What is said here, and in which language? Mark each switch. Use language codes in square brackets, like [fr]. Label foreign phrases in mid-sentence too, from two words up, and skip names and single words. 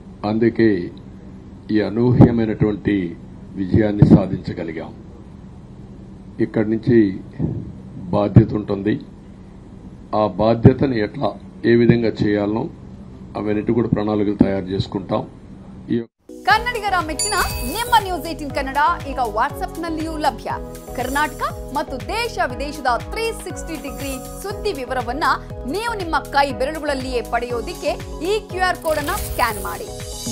[te] అందుకే ఈ అనూహ్యమైనటువంటి విజయాన్ని సాధించగలిగాం. ఇక్కడి నుంచి బాధ్యత ఉంటుంది. ఆ బాధ్యతని ఏ విధంగా చేయాలనో అవన్నిటి కూడా ప్రణాళికలు తయారు చేసుకుంటాం. [kn] ಕನ್ನಡಿಗರ ಮೆಚ್ಚಿನ ನಿಮ್ಮ ನ್ಯೂಸ್ 18 ಕನ್ನಡ ಈಗ ವಾಟ್ಸ್ಆಪ್ನಲ್ಲಿಯೂ ಲಭ್ಯ. ಕರ್ನಾಟಕ ಮತ್ತು ದೇಶ ವಿದೇಶದ 360 ಡಿಗ್ರಿ ಸುದ್ದಿ ವಿವರವನ್ನ ನೀವು ನಿಮ್ಮ ಕೈ ಬೆರಳುಗಳಲ್ಲಿಯೇ ಪಡೆಯೋದಿಕ್ಕೆ ಈ [en] QR code [kn] ಅನ್ನು ಸ್ಕ್ಯಾನ್ ಮಾಡಿ.